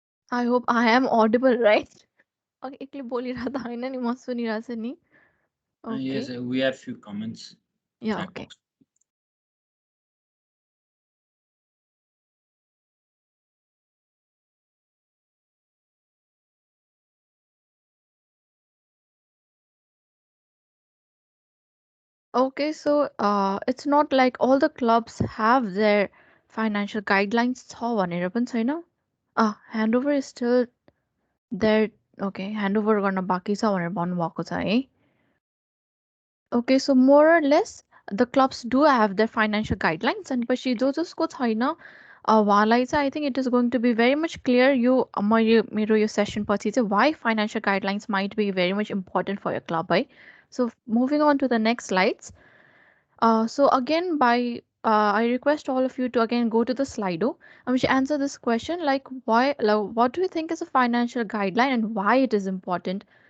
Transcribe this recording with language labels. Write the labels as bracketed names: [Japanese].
[English] I hope I am audible, right? [Nepali] Okay, एकले बोलिरहँदा हैन नि, म सुनिरहेछु नि. [English] Okay. Yes, we have few comments. Yeah, okay. Box. Okay, so it's not like all the clubs have their financial guidelines छ भनेर पनि छैन. Handover is still there. [Nepali] Okay, handover गर्न बाँकी छ भनेर भन्नुभएको छ है. [English] Okay, so more or less the clubs do have their financial guidelines, and पछि जो जसको छैन उहाँलाई चाहिँ I think it is going to be very much clear मेरो यो session पछि चाहिँ why financial guidelines might be very much important for your club है. So moving on to the next slides. So again, I request all of you to again go to the Slido and we should answer this question like what do you think is a financial guideline and why it is important?